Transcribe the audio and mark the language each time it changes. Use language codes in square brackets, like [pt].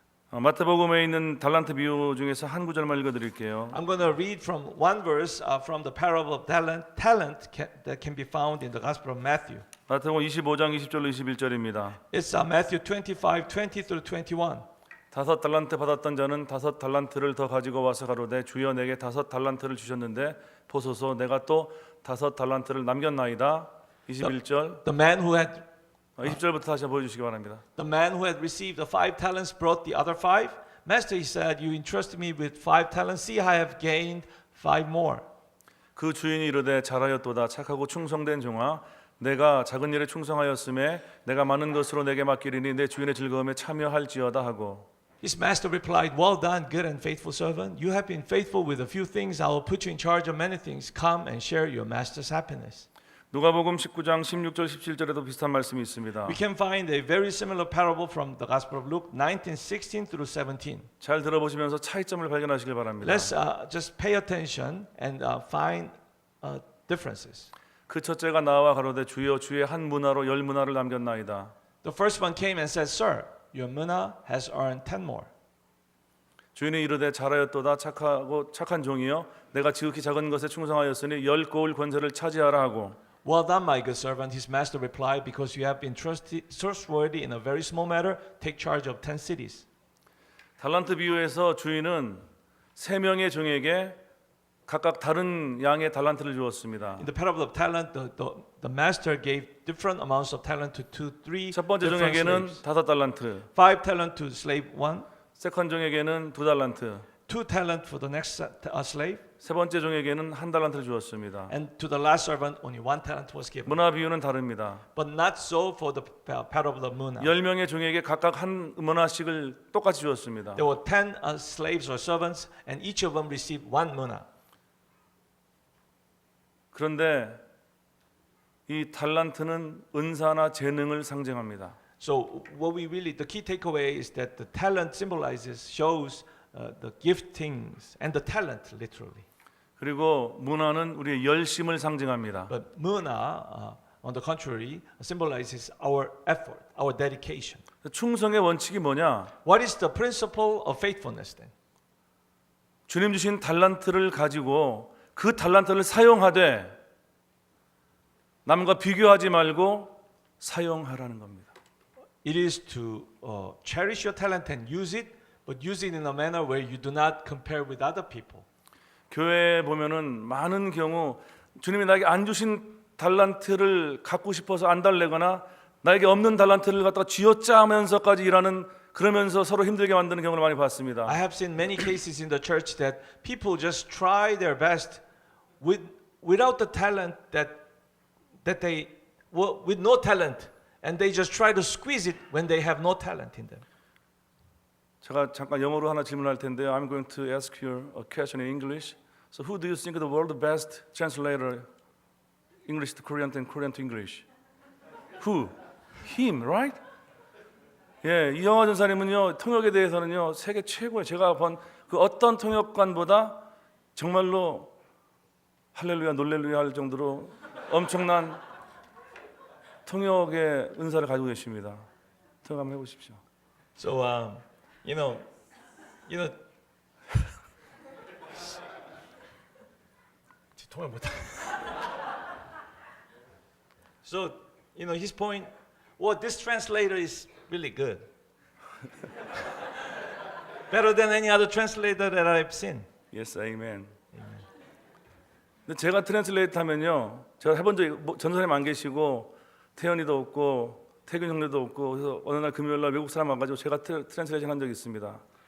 [ko] 마태복음에 있는 달란트 비유 중에서 한 구절만 읽어드릴게요. [en] I'm going to read from one verse from the parable of talent that can be found in the Gospel of Matthew. [ko] 마태복음 25장 20절로 21절입니다. [en] It's Matthew 25, 20 through 21. [ko] 5 달란트 받았던 자는 5 달란트를 더 가지고 와서 가로되 주여 내게 5 달란트를 주셨는데 보소서 내가 또 5 달란트를 남겼나이다. 21절. [en] The man who had [ko] 20절부터 다시 한번 보여주시기 바랍니다. [en] The man who had received the 5 talents brought the other 5. Master, he said, you entrusted me with 5 talents. See, I have gained 5 more. [ko] 그 주인이 이르되 잘하였도다 착하고 충성된 종아 내가 작은 일에 충성하였음에 내가 많은 것으로 내게 맡기리니 내 주인의 즐거움에 참여할지어다 하고 [en] His master replied, well done, good and faithful servant. You have been faithful with a few things. I will put you in charge of many things. Come and share your master's happiness. [ko] 누가복음 19장 16절 17절에도 비슷한 말씀이 있습니다. [en] We can find a very similar parable from the Gospel of Luke 19:16 through 17. [ko] 잘 들어보시면서 차이점을 발견하시길 바랍니다. [en] Let's just pay attention and find differences. [ko] 그 첫째가 나와 가로되 주여 주의 한 문화로 10 문화를 남겼나이다. [en] The first one came and said, Sir, your mina has earned 10 more. [ko] 주인이 이르되 잘하였도다 착하고 착한 종이여 내가 지극히 작은 것에 충성하였으니 10 고을 권세를 차지하라 하고 [en] Well done, my good servant, his master replied, because you have been trustworthy in a very small matter, take charge of 10 cities. [ko] 달란트 비유에서 주인은 3명의 종에게 각각 다른 양의 달란트를 주었습니다. [en] In the parable of talent, the master gave different amounts of talent to 3 [ko] 첫 번째 [en] different [ko] 종에게는 [en] slaves. [ko] 5 달란트, [en] 5 talent to slave 1, [ko] 세컨 종에게는 2 달란트, [en] 2 talent for the next slave, [ko] 세 번째 종에게는 1 달란트를 주었습니다. [en] and to the last servant only 1 talent was given. [ko] 문화 비유는 다릅니다. [en] But not so for the parable of Muna. [ko] 10명의 종에게 각각 한 문화씩을 똑같이 주었습니다. [en] There were 10 slaves or servants, and each of them received 1 Muna. [ko] 그런데 이 달란트는 은사나 재능을 상징합니다. [en] So what we really, the key takeaway is that the talent symbolizes, shows the giftings and the talent literally. [ko] 그리고 문화는 우리의 열심을 상징합니다. [en] But Muna, on the contrary, symbolizes our effort, our dedication. [ko] 충성의 원칙이 뭐냐? [en] What is the principle of faithfulness then? [ko] 주님 주신 달란트를 가지고 그 달란트를 사용하되 남과 비교하지 말고 사용하라는 겁니다. [en] It is to cherish your talent and use it, but use it in a manner where you do not compare with other people. [ko] 교회에 보면은 많은 경우 주님이 나에게 안 주신 달란트를 갖고 싶어서 안 달래거나 나에게 없는 달란트를 갖다가 쥐어짜면서까지 일하는 그러면서 서로 힘들게 만드는 경우를 많이 봤습니다. [en] I have seen many cases in the church that people just try their best without the talent that they with no talent, and they just try to squeeze it when they have no talent in them. [ko] 제가 잠깐 영어로 하나 질문할 텐데요. [en] I'm going to ask you a question in English. So who do you think the world best translator English to Korean and Korean to English? Who? Him, right? [ko] 예, 이영화 전사님은요 통역에 대해서는요 세계 최고예요. 제가 본 그 어떤 통역관보다 정말로 할렐루야 놀렐루야 할 정도로 엄청난 통역의 은사를 가지고 계십니다. 통역 한번 해보십시오. [en] So you know, [ko] 통역 못하. [en] So his point well, this translator is really good. Better than any other translator that I've seen. Yes, amen. [ko] 근데 제가 트랜슬레이트 하면요, 제가 해본 적이 전사님 안 계시고 태연이도 없고 태균 형제도 없고 그래서 어느 날 금요일 날 외국 사람 와가지고 제가 트랜슬레이션 한 적이 있습니다.